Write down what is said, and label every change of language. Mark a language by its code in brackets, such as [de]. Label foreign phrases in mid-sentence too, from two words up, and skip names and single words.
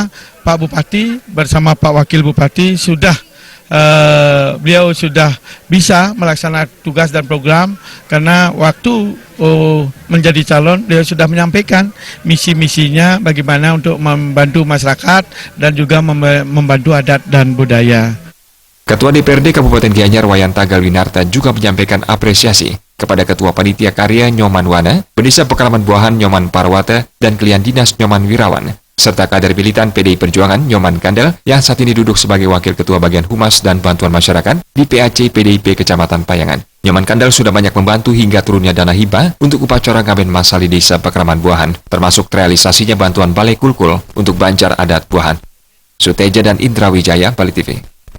[id] Pak Bupati bersama Pak Wakil Bupati beliau sudah bisa melaksanakan tugas dan program karena waktu menjadi calon beliau sudah menyampaikan misi-misinya bagaimana untuk membantu masyarakat dan juga membantu adat dan budaya. Ketua DPRD Kabupaten Gianyar, Wayan Tagal Winarte, juga menyampaikan apresiasi kepada Ketua Panitia Karya Nyoman Wana, Pendesa Pekraman Buahan Nyoman Parwate, dan Kelian Dinas Nyoman Wirawan, serta kader militan PDI Perjuangan Nyoman Kandel yang saat ini duduk sebagai Wakil Ketua Bagian Humas dan Bantuan Masyarakat di PAC PDIP Kecamatan Payangan. Nyoman Kandel sudah banyak membantu hingga turunnya dana hibah untuk upacara ngaben masal di Desa Pekraman Buahan, termasuk realisasinya bantuan Balai Kulkul untuk Banjar Adat Buahan. Suteja dan Indra Wijaya, Bali TV.